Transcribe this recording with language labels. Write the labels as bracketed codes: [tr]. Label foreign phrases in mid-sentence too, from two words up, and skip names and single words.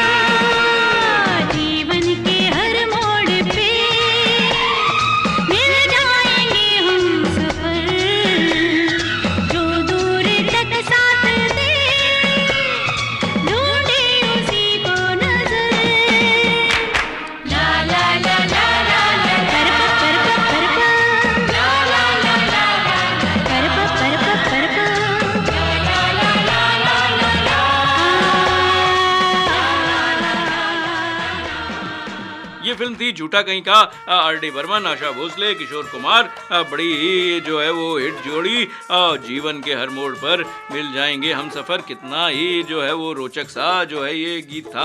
[hi] जीवन के हर मोड़ पे मिल जाएंगे हम सफर, जो दूर तक साथ दे ढूंढे उसी को नजर। ला ला ला ला ला ला परपा परपा परपा, ला ला ला ला ला परपा परपा परपा, ला ला ला ला ला ला। ये फिल्म थी झूठा कहीं का, आर.डी. बर्मन, आशा भोसले, किशोर कुमार, बड़ी ही जो है वो हिट जोड़ी। जीवन के हर मोड़ पर मिल जाएंगे हम सफर, कितना ही जो है वो रोचक सा जो है ये गीत था।